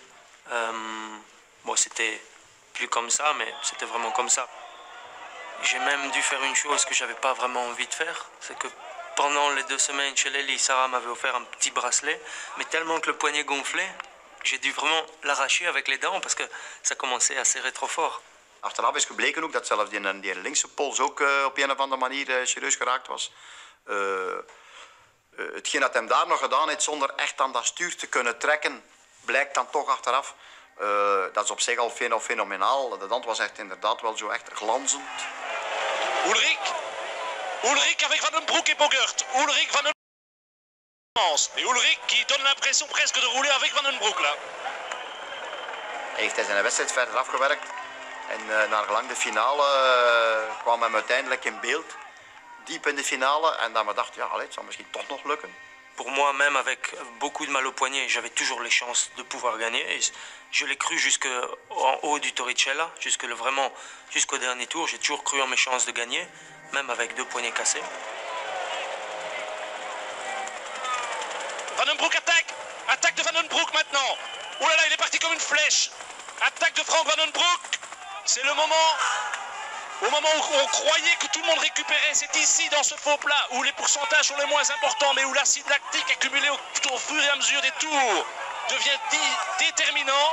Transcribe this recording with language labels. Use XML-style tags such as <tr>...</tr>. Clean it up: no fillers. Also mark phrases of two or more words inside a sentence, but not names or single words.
<fr>Bon, c'était plus comme ça, mais c'était vraiment comme ça. J'ai même dû faire une chose que je n'avais pas vraiment envie de faire, c'est que pendant les 2 semaines chez Lely, Sarah m'avait offert un petit bracelet, mais tellement que le poignet gonflait, j'ai dû vraiment l'arracher avec les dents parce que ça commençait à serrer trop fort.</fr> <nl>Achteraf is gebleken ook dat zelfs die linkse pols ook op een of andere manier serieus geraakt was. Hetgeen dat hem daar nog gedaan heeft zonder echt aan dat stuur te kunnen trekken, blijkt dan toch achteraf. Dat is op zich al fenomenaal. De dand was echt inderdaad wel zo echt glanzend.</nl> <fr>Ulrich avec Van den Broek et Bogert. Ulrich Van den Broek. Et Ulrich qui donne l'impression presque de rouler avec Van den Broek là.</fr> <nl>Hij heeft zijn wedstrijd verder afgewerkt. En naar gelang de finale kwam hem uiteindelijk in beeld. Diep in de finale. En dan we dachten, ja, het zal misschien toch nog lukken.</nl> <fr>Pour moi, même avec beaucoup de mal au poignet, j'avais toujours les chances de pouvoir gagner. Et je l'ai cru jusqu'en haut du Torricella, vraiment jusqu'au dernier tour. J'ai toujours cru en mes chances de gagner, même avec 2 poignets cassés. Van den Broek attaque. Attaque de Van den Broek maintenant. Oh là là, il est parti comme une flèche. Attaque de Frank Van den Broek. C'est le moment. Au moment où on croyait que tout le monde récupérait, c'est ici, dans ce faux plat, où les pourcentages sont les moins importants, mais où l'acide lactique accumulé au fur et à mesure des tours devient déterminant.</fr>